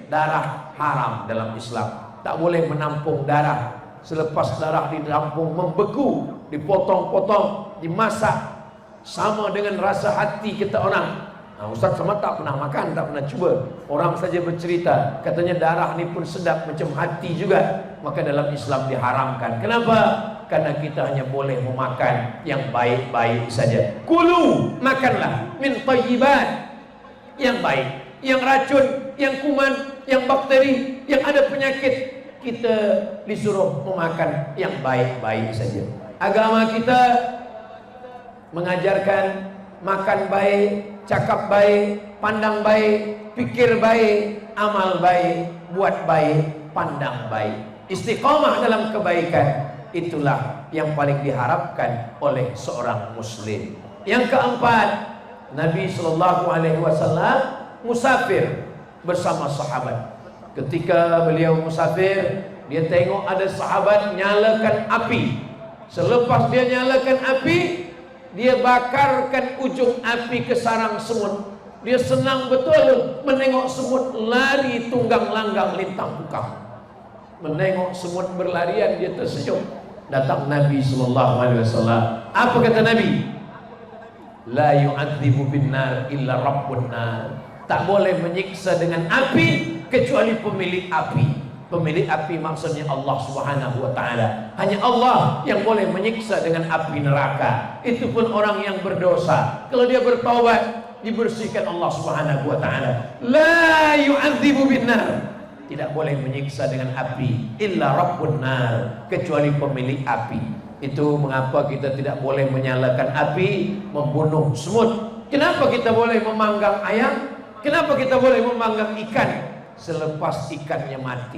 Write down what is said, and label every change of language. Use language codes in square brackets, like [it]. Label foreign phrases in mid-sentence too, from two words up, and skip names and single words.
[ms] Darah haram dalam Islam. Tak boleh menampung darah. Selepas darah ditampung membeku, dipotong-potong, dimasak. Sama dengan rasa hati kita orang. Nah, Ustaz Somad tak pernah makan, tak pernah cuba. Orang saja bercerita, katanya darah ni pun sedap macam hati juga. Maka dalam Islam diharamkan. Kenapa? Karena kita hanya boleh memakan yang baik-baik saja. Kulu, makanlah [ar] min thayyibat, [ms] yang baik. Yang racun, yang kuman, yang bakteri, yang ada penyakit, kita disuruh memakan yang baik-baik saja. Agama kita mengajarkan makan baik, cakap baik, pandang baik, pikir baik, amal baik, buat baik, pandang baik. Istiqamah dalam kebaikan, itulah yang paling diharapkan oleh seorang muslim. Yang keempat, Nabi SAW musafir bersama sahabat. Ketika beliau musafir, dia tengok ada sahabat nyalakan api. Selepas dia nyalakan api, dia bakarkan ujung api ke sarang semut. Dia senang betul menengok semut lari tunggang langgang lintang pukang. Menengok semut berlarian, dia tersenyum. Datang Nabi SAW. Apa kata Nabi? [ar] La yu'adzibu bin nar illa rabbun nar. [ms] Tak boleh menyiksa dengan api kecuali pemilik api. Pemilik api maksudnya Allah [ar] Subhanahu wa taala. [ms] Hanya Allah yang boleh menyiksa dengan api neraka. Itu pun orang yang berdosa. Kalau dia bertaubat, dibersihkan Allah [ar] Subhanahu wa taala. La yu'adzibu bin nar. [ms] Tidak boleh menyiksa dengan api [ar] illa rabbun nar, [ms] kecuali pemilik api. Itu mengapa kita tidak boleh menyalakan api, membunuh semut. Kenapa kita boleh memanggang ayam? Kenapa kita boleh memanggang ikan selepas ikannya mati?